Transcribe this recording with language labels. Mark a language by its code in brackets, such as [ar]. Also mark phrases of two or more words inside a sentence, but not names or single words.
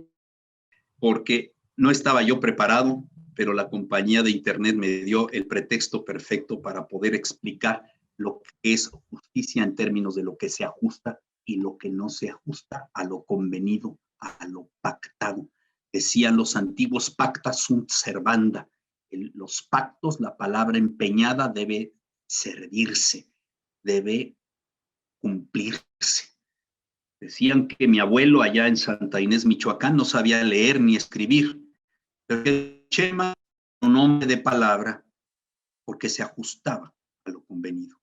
[es] Porque no estaba yo preparado, pero la compañía de internet me dio el pretexto perfecto para poder explicar lo que es justicia en términos de lo que se ajusta y lo que no se ajusta a lo convenido, a lo pactado. Decían los antiguos [la] pacta sunt servanda. [es] Los pactos, la palabra empeñada debe servirse, debe cumplirse. Decían que mi abuelo allá en Santa Inés, Michoacán, no sabía leer ni escribir. Pero Chema un hombre de palabra porque se ajustaba a lo convenido.